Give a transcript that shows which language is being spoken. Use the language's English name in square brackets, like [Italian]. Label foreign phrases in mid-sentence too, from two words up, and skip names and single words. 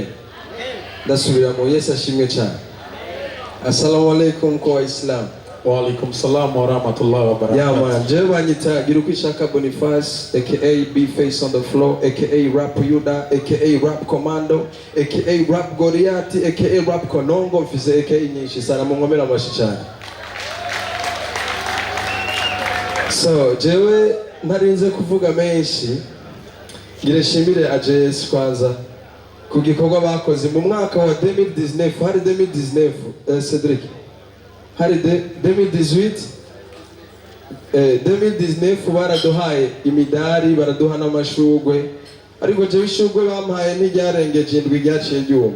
[Rundi] Ndasubira mu Yesu ashimwe cyane. [Arabic] السلام عليكم kwa Islam. وعليكم السلام ورحمة الله وبركاته. [English] Yeah man, [Rundi] je banyita Girukwishaka Boniface aka B Face [English] on the floor [Rundi] aka Rap Yuda aka Rap Commando aka Rap Goliath aka Rap Konongo mfise aka nyinshi sana mungomera amashi cyane. So, jewe narinze kuvuga menshi ngireshimire AJS kwanza ku gikorwa bakoze mu mwaka wa 2019 hari 2019 Cedric hari 2018 2019 baraduhaye imidari baraduha n'amashugwe ariko jewe ishugwe bampaye ntiryarengeje indwi ryaciye ryuma.